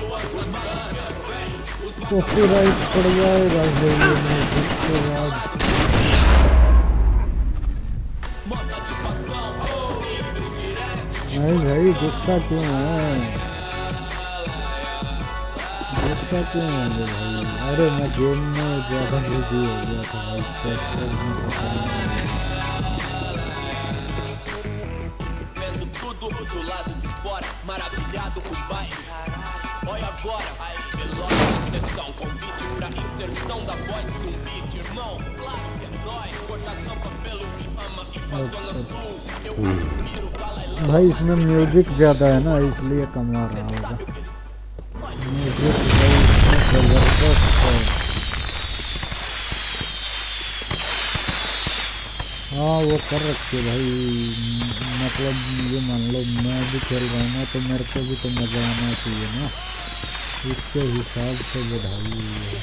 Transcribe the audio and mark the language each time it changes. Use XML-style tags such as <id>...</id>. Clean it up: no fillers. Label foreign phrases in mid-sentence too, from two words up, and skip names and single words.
<hi>Copyright पड़ जाएगा इसके बाद। नहीं भाई गुस्सा क्यों है? गुस्सा क्यों है भाई? अरे मैं गेम में ज़्यादा बिजी हो गया था भाई, कैसे में पता नहीं।</hi> <pt>Do lado de fora, maravilhado com o baile. Olha agora, aí veloz na sessão. Convite pra inserção da voz de beat, irmão. Claro que é nóis, cortação pelo que ama e pra zona sul. Eu admiro o Dalai Lama.</pt> <hi>भाई इसमें म्यूजिक ज़्यादा है ना, इसलिए कम आ रहा होगा। म्यूजिक भाई इसमें ज़बरदस्त है। हाँ वो कर रखे भाई, मतलब ये मान लो मैं भी खेल रहा हूँ ना, तो मेरे को भी तो मज़ा आना चाहिए ना, इसके हिसाब से बढ़ाई है।</hi>